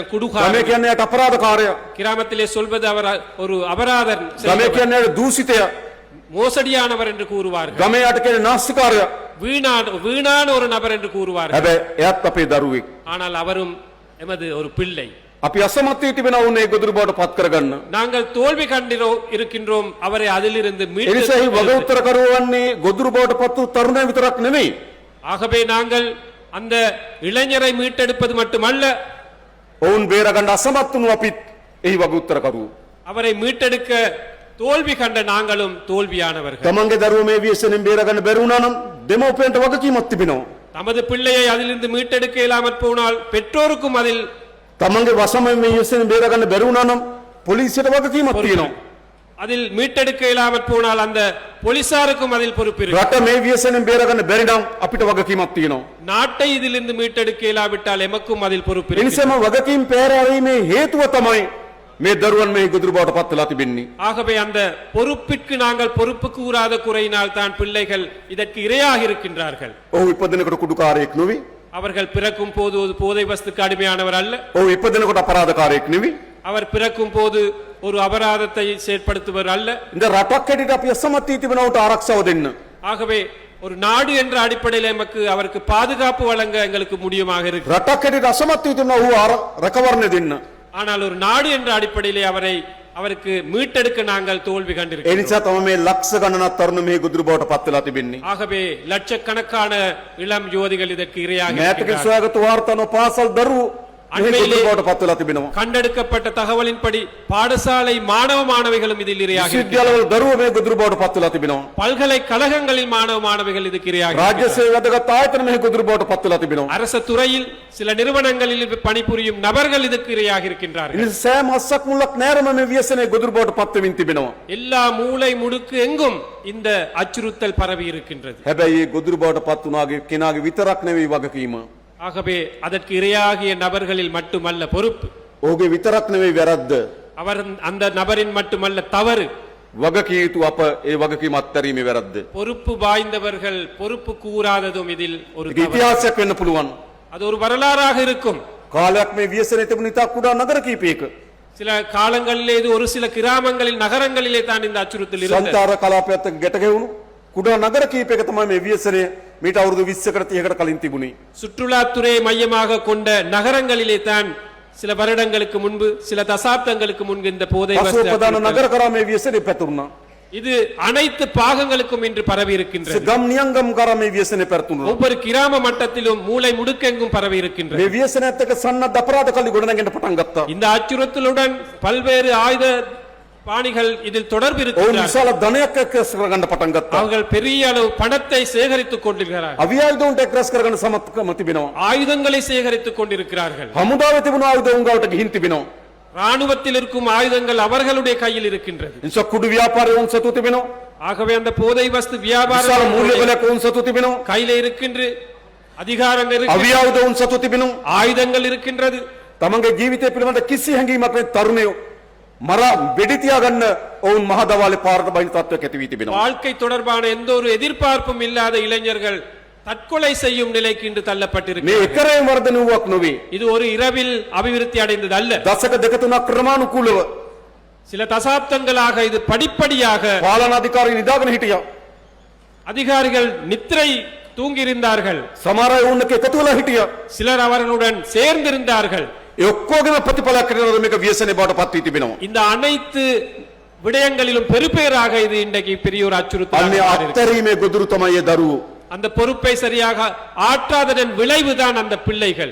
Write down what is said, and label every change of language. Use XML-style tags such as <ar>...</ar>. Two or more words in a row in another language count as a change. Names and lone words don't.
<si>ගමේ</si> <ta>குடுகாரன்,</ta> <si>කියන්නේ යට අපරාධකාරයා.</si> <ta>கிராமத்திலே சொல்வது அவர் ஒரு அபராதன்</ta> <si>ගමේ</si> <ta>செய்தவர்,</ta> <si>කියන්නේ යට දූෂිතයා.</si> <ta>மோசடியானவர் என்று கூறுவார்கள்,</ta> <si>ගමේ යට කියන්නේ නාස්තිකාරයා.</si> <ta>வீணான ஒரு நபர் என்று கூறுவார்கள்.</ta> <si>හැබැයි එයත් අපේ දරුවෙක්.</si> <ta>ஆனால் அவரும் எமது ஒரு பிள்ளை.</ta> <si>අපි අසමත් වී තිබෙනවා උන්නේ ගොදුරු බවට පත් කරගන්න.</si> <ta>நாங்கள் தோல்வி இருக்கின்றோம் அவரை அதிலிருந்து</ta> <si>ඒ නිසා එහි වග</si> <ta>மீட்டு.</ta> <si>උත්තර කරවන්නේ ගොදුරු බවට පත් වූ තරුණය විතරක් නෙමෙයි.</si> <ta>ஆகவே நாங்கள் அந்த இளைஞரை மீட்டெடுப்பது மட்டுமல்ல,</ta> <si>ඔවුන් බේරගන්න අසමත් වුණු අපිත් එහි වග උත්තර කරුවෝ.</si> <ta>அவரை மீட்டெடுக்க தோல்வி கண்ட நாங்களும் தோல்வியானவர்கள்.</ta> <si>තමන්ගේ දරුවෝ මේ ව්‍යසනයෙන් බේරගන්න බැරි වුණා නම් දෙමව්පියන්ට වගකීමක් තිබෙනවා.</si> <ta>தமது பிள்ளையை அதிலிருந்து மீட்டெடுக்க இயலாமற் போனால் பெற்றோருக்கும் அதில்</ta> <si>තමන්ගේ වසමෙන් මේ ව්‍යසනයෙන් බේරගන්න බැරි වුණා නම් පොලිසියට වගකීමක් තියෙනවා.</si> <ta>அதில் மீட்டெடுக்க இயலாமற் போனால் அந்த போலீசாருக்கும் அதில் பொறுப்பு இருக்கு.</ta> <si>රට මේ ව්‍යසනයෙන් බේරගන්න බැරි නම් අපිට වගකීමක් තියෙනවා.</si> <ta>நாட்டை இதிலிருந்து மீட்டெடுக்க இயலாவிட்டால் எமக்கும் அதில் பொறுப்பு</ta> <si>ඒ</si> <ta>இருக்கு.</ta> <si>නිසාම වගකීම් පෑරීමේ හේතුව තමයි මේ දරුවන් මේ ගොදුරු බවට පත් වෙලා තිබෙන්නේ.</si> <ta>ஆகவே அந்த பொறுப்பிற்கு நாங்கள் பொறுப்பு கூறாத குறையினால் தான் பிள்ளைகள் இதற்கு இரையாக இருக்கின்றார்கள்.</ta> <si>ඔහු ඉපදෙනකොට කුඩුකාරයෙක් නෙවෙයි.</si> <ta>அவர்கள் பிறக்கும் போது ஒரு போதை வஸ்துக்கு அடிமையானவர் அல்ல.</ta> <si>ඔහු ඉපදෙනකොට අපරාධකාරයෙක් නෙවෙයි.</si> <ta>அவர் பிறக்கும் போது ஒரு அபராதத்தை செயற்படுத்துவர் அல்ல.</ta> <si>இந்த රටක් හැටියට අපි අසමත් වී තිබෙනවට ආරක්ෂාව දෙන්න.</si> <ta>ஆகவே ஒரு நாடு என்ற அடிப்படையில் எமக்கு அவருக்கு பாதுகாப்பு வழங்க எங்களுக்கு முடியுமாக இருக்கு.</ta> <si>රටක් හැටියට අසමත් වී තිබෙනවා ඔහු රැකවරණය දෙන්න.</si> <ta>ஆனால் ஒரு நாடு என்ற அடிப்படையிலே அவருக்கு மீட்டெடுக்க நாங்கள் தோல்வி</ta> <si>ඒ</si> <ta>கண்டிருக்கிறோம்.</ta> <si>නිසා තමයි මේ ලක්ෂ ගණනක් තරුණ මේ ගොදුරු බවට පත් වෙලා තිබෙන්නේ.</si> <ta>ஆகவே லட்சக்கணக்கான இளம் யுவதிகள் இதற்கு இரையாக</ta> <si>මෑතක</si> <ta>இருக்கின்றார்கள்.</ta> <si>සොයාගත් වාර්තාන පාසල් දරුවෝ මේ ගොදුරු බවට පත් වෙලා තිබෙනවා.</si> <ta>கண்டெடுக்கப்பட்ட தகவலின்படி பாடசாலை மாணவ மாணவிகளும் இதில் இரையாக இருக்கிறார்கள்.</ta> <si>විශ්වවිද්‍යාලවල දරුවෝ මේ ගොදුරු බවට පත් වෙලා තිබෙනවා.</si> <ta>பல்கலைக்கழகங்களில் மாணவ மாணவிகள் இதுக்கு இரையாக</ta> <si>රාජ්‍ය</si> <ta>இருக்கிறார்கள்.</ta> <si>සේවය වැදගත් ආයතන මේ ගොදුරු බවට පත් වෙලා තිබෙනවා.</si> <ta>அரச துறையில் சில நிறுவனங்களில் பணிபுரியும் நபர்கள் இதுக்கு இரையாக</ta> <si>ඒ</si> <ta>இருக்கின்றார்கள்.</ta> <si>නිසා සෑම හස්සක් මුලක් නෑරම මේ ව්‍යසනයේ ගොදුරු බවට පත් වෙමින් තිබෙනවා.</si> <ta>எல்லா மூலை முடுக்கு எங்கும் இந்த அச்சுறுத்தல் பரவி இருக்கின்றது.</ta> <si>හැබැයි මේ ගොදුරු බවට පත් වුණාගේ කෙනාගේ විතරක් නෙවෙයි වගකීම.</si> <ta>ஆகவே அதற்கு இரையாகிய நபர்களில் மட்டுமல்ல பொறுப்பு,</ta> <si>ඔහුගේ විතරක් නෙවෙයි වැරද්ද.</si> <ta>அவர் அந்த நபரின் மட்டுமல்ல தவறு.</ta> <si>වගකිය යුතු අප ඒ වගකීම අත්හැරීමේ වැරද්ද.</si> <ta>பொறுப்பு வாய்ந்தவர்கள் பொறுப்பு கூறாததும் இதில் ஒரு</ta> <si>ඒක</si> <ta>தவறு.</ta> <si>ඉතිහාසයක් වෙන්න පුළුවන්.</si> <ta>அது ஒரு வரலாறாக இருக்கும்.</ta> <si>කාලයක් මේ ව්‍යසනයේ තිබුණ ඉතා කුඩා නගර කීපයක</si> <ta>சில காலங்களிலே இது ஒரு சில கிராமங்களில் நகரங்களிலே தான் இந்த அச்சுறுத்தல் இருந்தது.</ta> <si>සංචාර කලාපයත් එක්ක ගැට ගැහුණු කුඩා නගර කීපයක තමයි මේ ව්‍යසනය මීට අවුරුදු 20කට 30කට කලින් තිබුණේ.</si> <ta>சுற்றுலாத்துறையை மையமாக கொண்ட நகரங்களிலே தான் சில வருடங்களுக்கு முன்பு, சில தசாப்தங்களுக்கு முன்பு இந்த போதை</ta> <si>පසුව</si> <ta>வஸ்து</ta> <si>ප්‍රධාන</si> <ta>அச்சுறுத்தல்.</ta> <si>නගර කරා මේ ව්‍යසනය පැතුරුණා.</si> <ta>இது அனைத்து பாகங்களுக்கும் இன்று பரவி இருக்கின்றது.</ta> <si>ගම් නියංගම් කරා මේ ව්‍යසනය පැතුරුණා.</si> <ta>ஒவ்வொரு கிராம மட்டத்திலும் மூலை முடுக்கெங்கும் பரவி இருக்கின்றது.</ta> <si>මේ ව්‍යසනයත් එක්ක සන්නද්ධ අපරාධ කල්ලි ගොඩනගෙන්න පටන් ගත්තා.</si> <ta>இந்த අச்சுறுத்தலுடன் பல்வேறு ஆயுத பாணிகள் இதில் தொடர்பு</ta> <si>ඔවුන්</si> <ta>இருக்கிறார்கள்.</ta> <si>විශාල ධනයක් එක්රැස් කරගන්න පටන් ගත්තා.</si> <ta>அவர்கள் பெரிய அளவு பணத்தை சேகரித்துக் கொண்டிருக்கிறார்கள்.</ta> <si>අවියායුධ එක්රැස් කරගන්න සමත්කම තිබෙනවා.</si> <ta>ஆயுதங்களை சேகரித்துக் கொண்டிருக்கிறார்கள்.</ta> <si>හමුදාවේ තිබුණු ආයුධ උන් ගාවට ගිහින් තිබෙනවා.</si> <ta>ராணுவத்தில் இருக்கும் ஆயுதங்கள் அவர்களுடைய கையில் இருக்கின்றது.</ta> <si>නිසා කුඩු ව්‍යාපාරය උන් සතු තිබෙනවා.</si> <ta>ஆகவே அந்த போதை வஸ்து</ta> <si>විශාල</si> <ta>வியாபாரம்</ta> <si>මූල්‍ය බලයක් උන් සතු තිබෙනවා.</si> <ta>கையில இருக்கின்ற அதிகாரங்கள் இருக்கின்ற</ta> <si>අවියායුධ උන් සතු තිබෙනවා.</si> <ta>ஆயுதங்கள் இருக்கின்றது.</ta> <si>තමන්ගේ ජීවිතය පිළිබඳ කිසි හැඟීමක් නැති තරුණයෝ මර වෙඩි තියාගන්න ඔවුන් මහ දවාලේ පාරට බහින තත්ත්වයක් ඇති වී තිබෙනවා.</si> <ta>வாழ்க்கை தொடர்பான எந்த ஒரு எதிர்பார்ப்பும் இல்லாத இளைஞர்கள் தற்கொலை செய்யும் நிலைக்கு இன்று</ta> <si>මේ</si> <ta>தள்ளப்பட்டிருக்கிறார்கள்.</ta> <si>එකරේ වර්ධන වූවක් නොවේ.</si> <ta>இது ஒரு இரவில் அபிவிருத்தி அடைந்தது அல்ல.</ta> <si>දශක දෙක තුනක් ක්‍රමානුකූලව</si> <ta>சில தசாப்தங்களாக இது படிப்படியாக</ta> <si>පාලන අධිකාරී නිදාගෙන හිටියා.</si> <ta>அதிகாரிகள் நித்திரை தூங்கியிருந்தார்கள்.</ta> <si>සමහර අය ඔවුන් එක්ක එකතු වෙලා හිටියා.</si> <ta>சிலர் அவர்களுடன் சேர்ந்திருந்தார்கள்.</ta> <si>ඒ ඔක්කොගෙම ප්‍රතිඵලයක් හැටියට මේක ව්‍යසනයේ බවට පත් වී තිබෙනවා.</si> <ta>இந்த அனைத்து விடயங்களிலும் பெருபேராக இது இன்றைக்கு பெரிய ஒரு அச்சுறுத்தலாக</ta> <si>අන්නේ</si> <ta>மாறியிருக்கு.</ta> <si>අත්තරීමේ ගොදුරු තමයි ඒ දරුවෝ.</si> <ta>அந்த பொறுப்பை சரியாக ஆற்றாததன் விளைவுதான் அந்த பிள்ளைகள்.</ta>